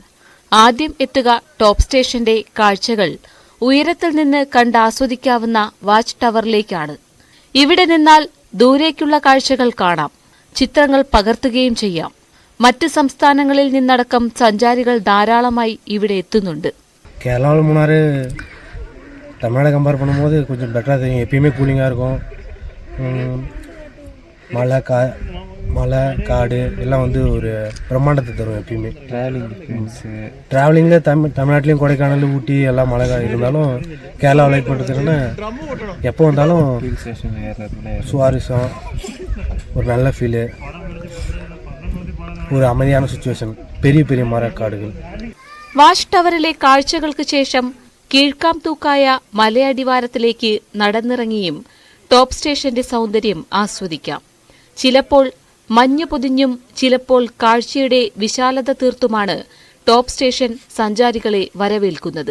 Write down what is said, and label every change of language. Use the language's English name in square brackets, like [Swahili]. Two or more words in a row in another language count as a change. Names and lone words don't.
[Malayalam] ആദ്യം എത്തുക ടോപ്പ് സ്റ്റേഷന്റെ കാഴ്ചകൾ ഉയരത്തിൽ നിന്ന് കണ്ടാസ്വദിക്കാവുന്ന വാച്ച് ടവറിലേക്കാണ്. ഇവിടെ നിന്നാൽ ദൂരേക്കുള്ള കാഴ്ചകൾ കാണാം, ചിത്രങ്ങൾ പകർത്തുകയും ചെയ്യാം. മറ്റ് സംസ്ഥാനങ്ങളിൽ നിന്നടക്കം സഞ്ചാരികൾ ധാരാളമായി ഇവിടെ എത്തുന്നുണ്ട്. [Tamil] கேரளாவில் மூணாறு தமிழ்நாடு கம்பேர் பண்ணும்போது கொஞ்சம் பெட்டராக தெரியும். எப்பயுமே கூலிங்காக இருக்கும். மலை காடு எல்லாம் வந்து ஒரு பிரம்மாண்டத்தை தரும். எப்பயுமே ட்ராவலிங்கில் தமிழ்நாட்டிலையும் கொடைக்கானல் ஊட்டி எல்லாம் மழை இருந்தாலும் கேரளாவை லைக் பண்ணுறதுக்குன்னு எப்போ வந்தாலும் சுவாரஸ்யம், ஒரு நல்ல ஃபீலு, ஒரு அமைதியான சிச்சுவேஷன், பெரிய பெரிய மரக்காடுகள். [Malayalam] വാച്ച് ടവറിലെ കാഴ്ചകൾക്ക് ശേഷം കീഴ്ക്കാംതൂക്കായ മലയടിവാരത്തിലേക്ക് നടന്നിറങ്ങിയും ടോപ്പ് സ്റ്റേഷന്റെ സൗന്ദര്യം ആസ്വദിക്കാം. ചിലപ്പോൾ മഞ്ഞ് പൊതിഞ്ഞും ചിലപ്പോൾ കാഴ്ചയുടെ വിശാലത തീർത്തുമാണ് ടോപ്പ് സ്റ്റേഷൻ സഞ്ചാരികളെ വരവേൽക്കുന്നത്.